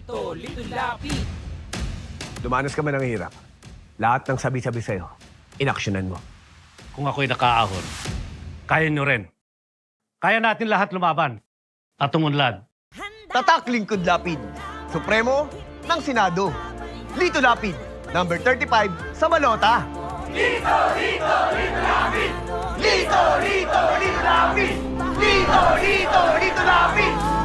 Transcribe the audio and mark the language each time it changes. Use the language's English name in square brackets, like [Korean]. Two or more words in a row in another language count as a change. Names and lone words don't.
[Filipino] Dumanas ka man ng hirap. Lahat ng sabi-sabi sa'yo, inaksyonan mo. Kung ako'y nakaahon, kaya nyo rin. Kaya natin lahat lumaban at umunlad. Tatak Lingkod Lapid, Supremo ng Senado. Lito Lapid, number 35 sa balota. Lito, Lito, Lito Lapid! Lito, Lito, Lito Lapid! Lito, Lito, Lito Lapid!